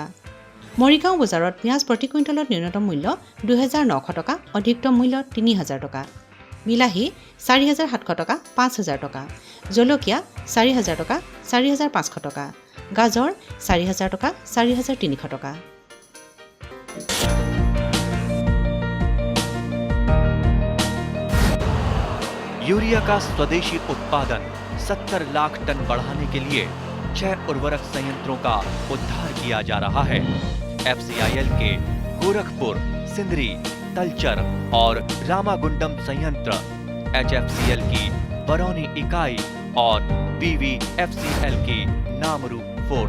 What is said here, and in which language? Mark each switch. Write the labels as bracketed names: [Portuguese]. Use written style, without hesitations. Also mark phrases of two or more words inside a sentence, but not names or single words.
[Assamese] মৰিগাঁও বজাৰত পিঁয়াজ প্ৰতি কুইণ্টলত ন্যূনতম মূল্য ২,৯০০ টকা, অধিকতম মূল্য ৩,০০০ টকা। বিলাহী ৪,৭০০ টকা, ৫,০০০ টকা। জলকীয়া ৪,০০০ টকা, ৪,৫০০ টকা। গাজৰ ৪,০০০ টকা, ৪,৩০০ টকা। [Hindi] यूरिया का स्वदेशी उत्पादन 70 लाख टन बढ़ाने के लिए 6 उर्वरक संयंत्रों का उद्धार किया जा रहा है। FCIL के गोरखपुर, सिंदरी, तलचर और रामागुंडम संयंत्र, HFCL की बरौनी इकाई और BVFCL की नामरू फोर्थ।